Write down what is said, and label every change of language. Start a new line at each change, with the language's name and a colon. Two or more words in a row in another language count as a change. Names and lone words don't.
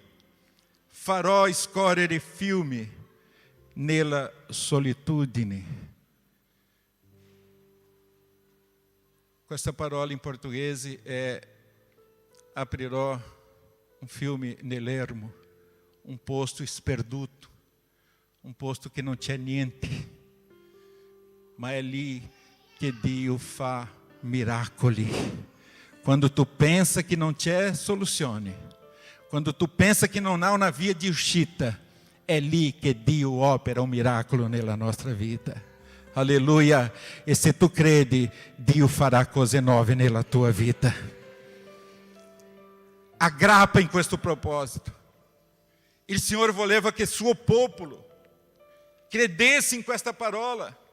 Italian: Farò scorrere fiumi nella solitudine. Questa parola in portoghese è aprirò um fiume nell'ermo, um posto sperduto,
Portuguese: um posto que não
Italian: c'è niente, ma è lì che Dio fa miracoli. Quando tu pensa
Portuguese: que não
Italian: c'è soluzione, quando tu pensa
Portuguese: que não há uma via de
Italian: uscita, è lì che Dio opera un miracolo nella nostra vita. Alleluia! E se tu credi, Dio farà cose nuove nella tua vita. Aggrappa in questo proposito. Il Signore voleva che il suo popolo credesse in questa parola.